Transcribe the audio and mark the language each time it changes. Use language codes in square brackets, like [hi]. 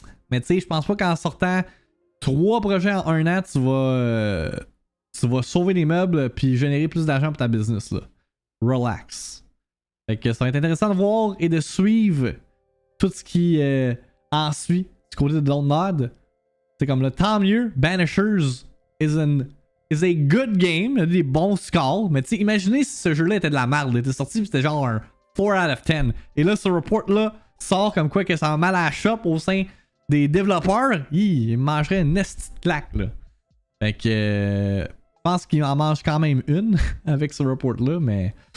[fr] Mais tu sais, je pense pas qu'en sortant 3 projets en 1 an, tu vas sauver les meubles puis générer plus d'argent pour ta business là. Relax. Fait que ça va être intéressant de voir et de suivre tout ce qui en suit du côté de Don't Nod. C'est comme le tant mieux. [en] Banishers is a good game. [fr] Il a des bons scores. Mais tu sais, imaginez si ce jeu-là était de la merde. Il était sorti et c'était genre un [en] 4 out of 10. [fr] Et là, ce report-là sort comme quoi que ça va mal à la shop au sein des développeurs. Il mangerait une petite claque là. Fait que je pense qu'il en mange quand même une avec ce report-là, mais.